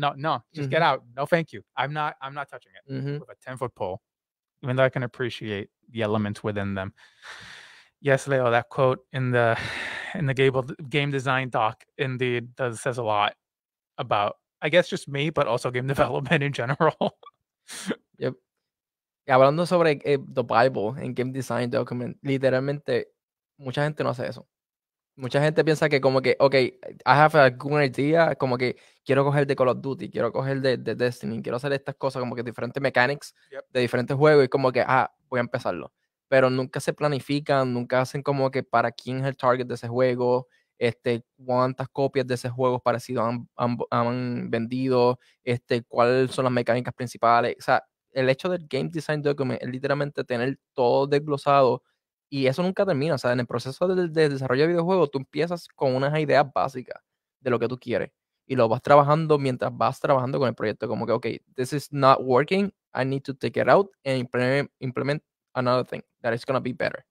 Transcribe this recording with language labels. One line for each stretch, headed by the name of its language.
English: No, just get out. No, thank you. I'm not touching it with a 10-foot pole, even though I can appreciate the elements within them. Yes, Leo, that quote in the game design doc indeed says a lot about, I guess, just me, but also game development in general. Yep.
Spanish: Y hablando sobre The Bible en Game Design Document, literalmente mucha gente no hace eso. Mucha gente piensa que como que, ok,
English: I have a good idea,
Spanish: como que quiero coger de Call of Duty, quiero coger de Destiny, quiero hacer estas cosas como que diferentes mechanics de diferentes juegos y como que, voy a empezarlo. Pero nunca se planifican, nunca hacen como que para quién es el target de ese juego, cuántas copias de ese juego parecidos han vendido, cuáles son las mecánicas principales. O sea, el hecho del Game Design Document es literalmente tener todo desglosado y eso nunca termina. O sea, en el proceso de desarrollo de videojuegos, tú empiezas con unas ideas básicas de lo que tú quieres y lo vas trabajando mientras vas trabajando con el proyecto. Como que,
English: ok, this is not working, I need to take it out and implement another thing that is going to be better.